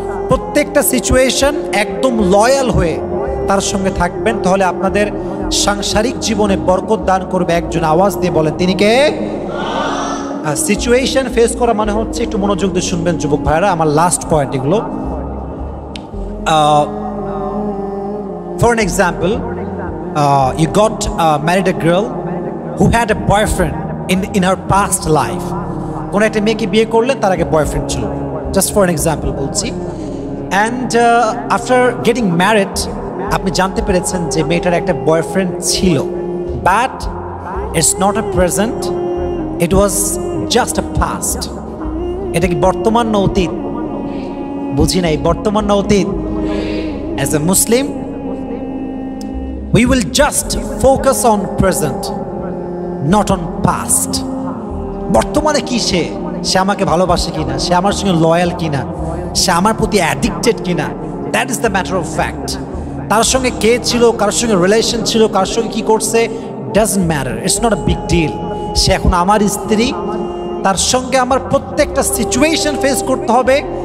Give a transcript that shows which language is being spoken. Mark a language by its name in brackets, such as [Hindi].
[Bangla] প্রত্যেকটা সিচুয়েশন একদম লয়াল হয়ে তার সঙ্গে থাকবেন, তাহলে আপনাদের সাংসারিক জীবনে বরকত দান করবে। একজন আওয়াজ দিয়ে বলেন, তিনি কে? সিচুয়েশন ফেস করা মানে হচ্ছে, একটু মনোযোগ দিয়ে শুনবেন যুবক ভাইরা, আমার লাস্ট পয়েন্ট এগুলো। [English] For an example, you got married a girl who had a boyfriend in her past life. [Bangla] কোন একটা মেয়েকে বিয়ে করলেন, তার আগে বয়ফ্রেন্ড ছিল, [English] just for an example [Bangla] বলছি। [English] and after getting married [Bangla] আপনি জানতে পেরেছেন যে মেয়েটার একটা বয়ফ্রেন্ড ছিল, [English] But it's not a present, it was just a past. [Bangla] এটা কি বর্তমান না অতীত? বুঝি নাই, বর্তমান না অতীত? [English] As a Muslim we will just focus on present, not on past. [Bangla] বর্তমানে কি সে আমাকে ভালোবাসে কিনা, সে আমার সঙ্গে লয়াল কিনা, সে আমার প্রতি অ্যাডিক্টেড কিনা, [English] That is the matter of fact. [Bangla] তার সঙ্গে কে ছিল, কার সঙ্গে রিলেশন ছিল, কার সঙ্গে কি করছে, [English] Doesn't matter, it's not a big deal. [Bangla] সে এখন আমার স্ত্রী, তার সঙ্গে আমার প্রত্যেকটা সিচুয়েশন ফেস করতে হবে।